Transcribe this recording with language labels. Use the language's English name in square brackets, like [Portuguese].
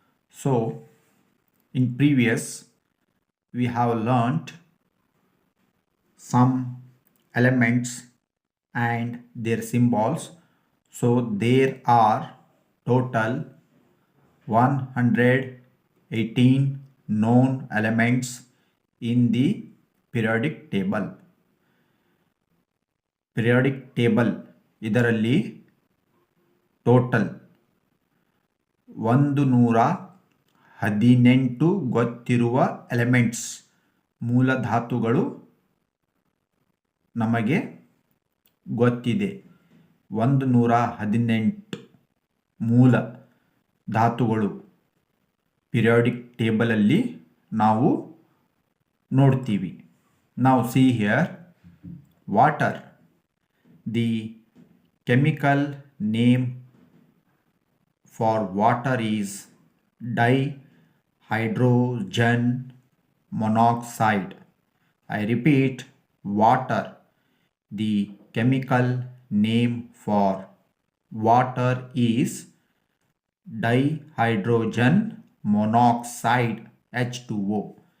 [English] So in previous we have learnt some elements and their symbols. So there are total 118 known elements in the periodic table. [Kannada] Periodic table ಇದರಲ್ಲಿ total 118 ಗೊತ್ತಿರುವ elements ಮೂಲಧಾತುಗಳು ನಮಗೆ ಗೊತ್ತಿದೆ. 118 ಮೂಲ ಧಾತುಗಳು periodic ಟೇಬಲಲ್ಲಿ ನಾವು ನೋಡ್ತೀವಿ. [English] Now see here, water. The chemical name for water is dihydrogen monoxide. I repeat, water. The chemical name for water is dihydrogen monoxide, H2O.